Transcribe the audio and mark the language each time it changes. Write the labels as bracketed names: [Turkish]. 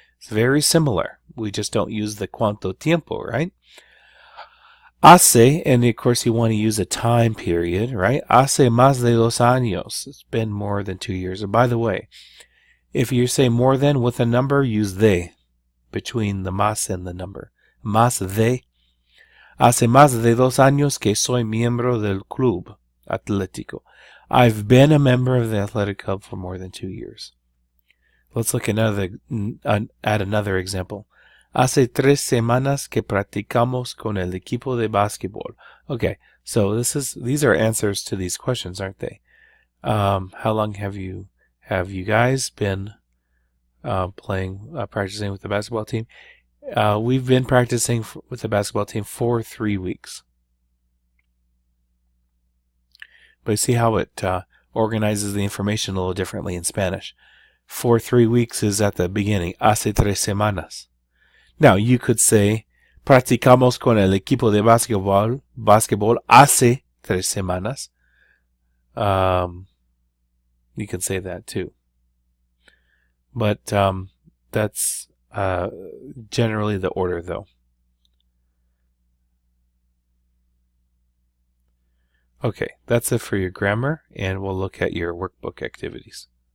[English] It's very similar. We just don't use the cuánto tiempo, right? Hace, and of course you want to use a time period, right? [Spanish] Hace más de 2 años. [English] It's been more than 2 years. And by the way, if you say more than with a number, use de between the más and the number. [Spanish] Más de. Hace más de 2 años que soy miembro del club atlético. [English] I've been a member of the athletic club for more than 2 years. Let's look at another example. [Spanish] Hace 3 semanas que practicamos con el equipo de básquetbol. [English] Okay, so these are answers to these questions, aren't they? How long have you guys been practicing with the basketball team? We've been practicing with the basketball team for 3 weeks. But you see how it organizes the information a little differently in Spanish. For 3 weeks is at the beginning. [Spanish] Hace 3 semanas. [English] Now, you could say, [Spanish] practicamos con el equipo de básquetbol hace 3 semanas. [English] You can say that too. But that's generally the order, though. Okay, that's it for your grammar, and we'll look at your workbook activities.